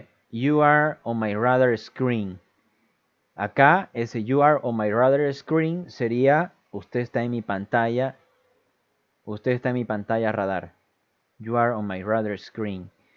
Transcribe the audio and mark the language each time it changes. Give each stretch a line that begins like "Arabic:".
English: You are on my radar screen.
Spanish: Acá, ese
English: you are on my radar screen
Spanish: sería usted está en mi pantalla. Usted está en mi pantalla radar.
English: You are on my radar screen.